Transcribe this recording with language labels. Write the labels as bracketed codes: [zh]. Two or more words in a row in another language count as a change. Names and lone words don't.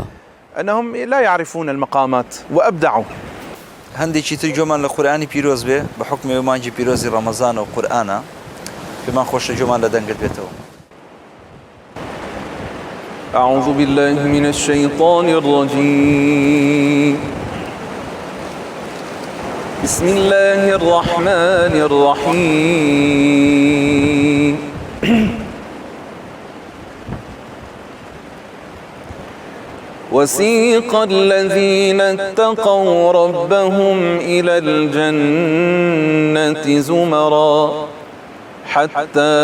[ar] أنهم لا يعرفون المقامات وأبدعوا [ckb] هەندێکی تر جۆمان لە قورئانی پیرۆز بێ بە حکمی مانگی پیرۆزی ڕەمەزانە و قورئانە پێمان خۆشە جۆمان لە دەنگت بێتەوە. [ar] أعوذ بالله من الشيطان الرجيم بسم الله الرحمن الرحيم وسيق الذين اتقوا ربهم إلى الجنة زمرا حتى